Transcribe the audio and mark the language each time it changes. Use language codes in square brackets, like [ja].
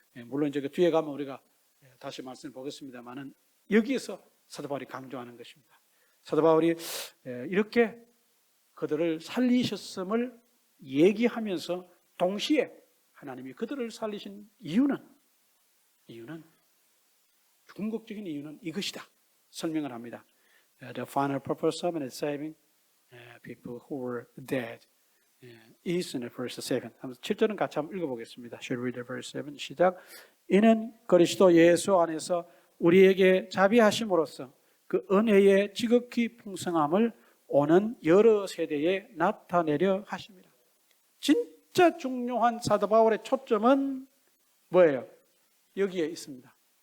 [ko] 물론 이제 그 뒤에 가면 우리가 다시 말씀을 보겠습니다만은 여기에서 사도 바울이 강조하는 것입니다. 사도 바울이 이렇게 그들을 살리셨음을 얘기하면서 동시에 하나님이 그들을 살리신 이유는 궁극적인 이유는 이것이다 설명을 합니다. [en] The final purpose of saving people who were dead is in verse 7. [ko] 7절은 같이 한번 읽어보겠습니다. [en] Shall we read verse 7? [ko] 시작. 이는 그리스도 예수 안에서 우리에게 자비하심으로써 그 은혜의 지극히 풍성함을 오는 여러 세대에 나타내려 하십니다. 진짜 중요한 사도 바울의 초점은 뭐예요? 여기에 있습니다.